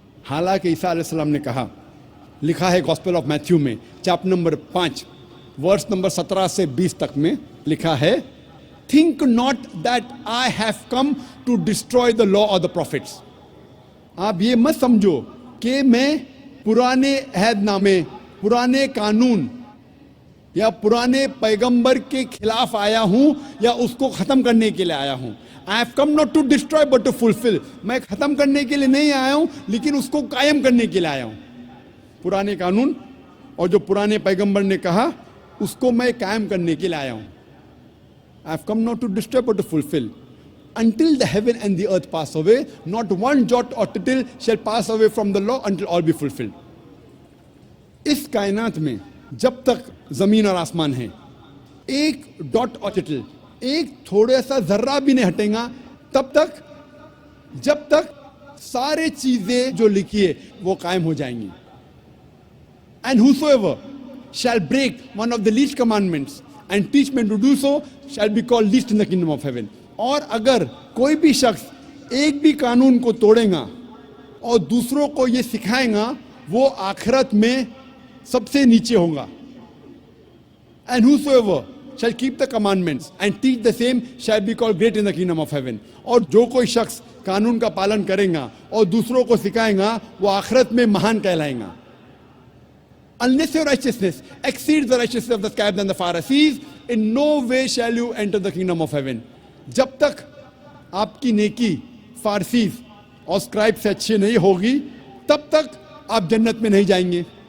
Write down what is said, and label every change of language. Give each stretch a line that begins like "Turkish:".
Urdu: حالانکہ عیسیٰ علیہ السلام نے کہا, لکھا ہے گاسپل آف میتھیو میں چیپٹر نمبر 5 ورس نمبر 17 سے 20 تک میں لکھا ہے,
English: Think not that I have come to destroy the law اور the prophets.
Urdu: آپ یہ مت سمجھو کہ میں پرانے عہد نامے, پرانے قانون یا پرانے پیغمبر کے خلاف آیا ہوں یا اس کو ختم کرنے کے لیے آیا ہوں.
English: I have come not to destroy but to fulfill.
Urdu: میں ختم کرنے کے لیے نہیں آیا ہوں لیکن اس کو قائم کرنے کے لیے آیا ہوں. پرانے قانون اور جو پرانے پیغمبر نے کہا اس کو میں قائم کرنے کے لیے آیا ہوں.
English: I have come not to destroy but to fulfill. Until the heaven and the earth pass away, not one jot or tittle shall pass away from the law until all be fulfilled.
Urdu: اس کائنات میں جب تک زمین اور آسمان ہیں, ایک dot اور ٹٹل, ایک تھوڑا سا ذرہ بھی نہیں ہٹیں گا تب تک جب تک سارے چیزیں جو لکھی ہے وہ قائم ہو جائیں گی.
English: And whosoever shall break one of the least commandments and teach men to do so shall be called least in the kingdom of heaven.
Urdu: اور اگر کوئی بھی شخص ایک بھی قانون کو توڑے گا اور دوسروں کو یہ سکھائے گا وہ آخرت میں سب سے نیچے ہوگا.
English: And whosoever shall keep the commandments and teach the same shall be called great in the kingdom of heaven.
Urdu: اور جو کوئی شخص قانون کا پالن کرے گا اور دوسروں کو سکھائے گا وہ آخرت میں مہان کہلائیں گا.
English: Unless your righteousness exceeds the righteousness of the scribes and the Pharisees, in no way shall you enter the kingdom of heaven.
Urdu: جب تک آپ کی نیکی فارسیز اور اسکرائب سے اچھی نہیں ہوگی تب تک آپ جنت میں نہیں جائیں گے.